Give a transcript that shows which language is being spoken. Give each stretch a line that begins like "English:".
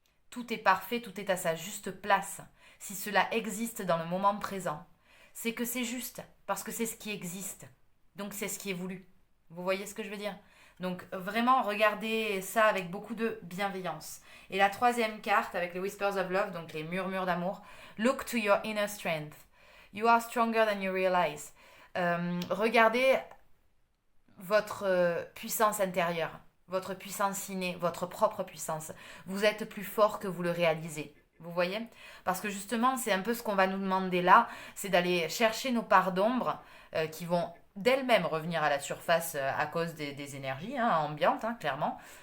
French: Tout est parfait, tout est à sa juste place. Si cela existe dans le moment présent, c'est que c'est juste, parce que c'est ce qui existe. Donc c'est ce qui est voulu. Vous voyez ce que je veux dire? Donc vraiment, regardez ça avec beaucoup de bienveillance. Et la troisième carte, avec les Whispers of Love, donc les murmures d'amour,
English: Look to your inner strength. You are stronger than you realize.
French: Regardez votre puissance intérieure, votre puissance innée, votre propre puissance. Vous êtes plus fort que vous le réalisez. Vous voyez? Parce que justement, c'est un peu ce qu'on va nous demander là, c'est d'aller chercher nos parts d'ombre qui vont d'elles-mêmes revenir à la surface à cause des énergies ambiantes, clairement.